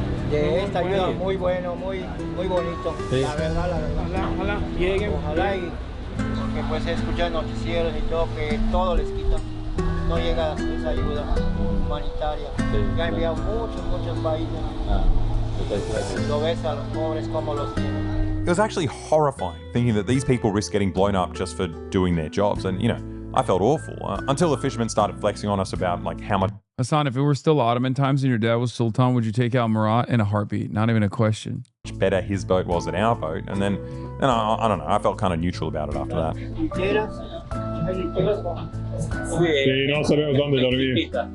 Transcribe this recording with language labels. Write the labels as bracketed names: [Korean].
[Spanish] De esta ayuda muy bueno, muy bonito. Sí. La verdad. Ojalá lleguen. Ojalá y porque pues he escuchado noticieros y todo que todo les quitan. No llega esa ayuda humanitaria. Ya ha enviado muchos países. Lo ves a los pobres como los tienen. [English] It was actually horrifying thinking that these people risk getting blown up just for doing their jobs. And, you know, I felt awful until the fishermen started flexing on us about like how much. Hasan, if it were still Ottoman times and your dad was Sultan, would you take out Murat in a heartbeat? Not even a question. Better his boat was than our boat. And then I don't know, I felt kind of neutral about it after that. [Spanish] Sí, no sabemos dónde dormir.